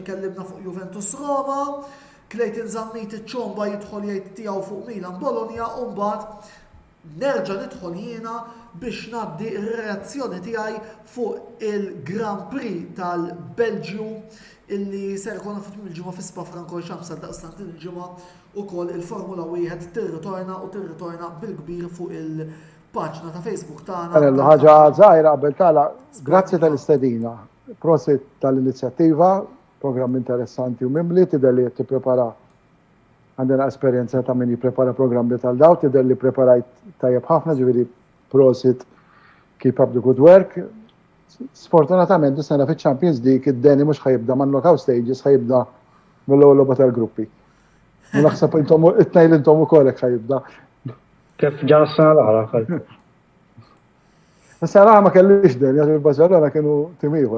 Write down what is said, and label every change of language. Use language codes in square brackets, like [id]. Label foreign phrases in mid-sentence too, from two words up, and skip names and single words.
[mt] jkellimna fuq Juventus Roma, Clayton Zannit iċ-ċomba jidħol jgħid tiegħu fuq Milan Bologna u mbagħad nerġa' nidħol jiena biex ngħaddi r-reazzjoni tiegħi fuq il-Grand Prix tal-Belġju illi ser ikun fit il-ġimgħa fi Spa-Francorchamps daqstant il-ġimgħa ukoll il-Formula wieħed tirritorna bil-kbir fuq il-paġna ta' Facebook tagħna. Ħaġa żgħira qabel tagħlaq, grazzi tal-istedina, prosit tal-inizjattiva, programm interessanti u mimli tidher li qed tipprepara għandna esperjenza ta' min jipprepara programmi tal-daw, tidher li preparajt tajjeb ħafna, ġifieri prosit [en] keep up the good work. [mt] Sfortunatament, is-sena fiċ-Champions League id-Deni mhux ħajibda man [en] knockout stages, [mt] ħajibda mill-ewwel logħba tal-gruppi. U naħseb intom it-tnejn intom ukoll hekk ħajibda. Kif ġara s-sena l-oħra. Is-sena ma kellix Deni, għax il-Barcellona kienu tim ieħor.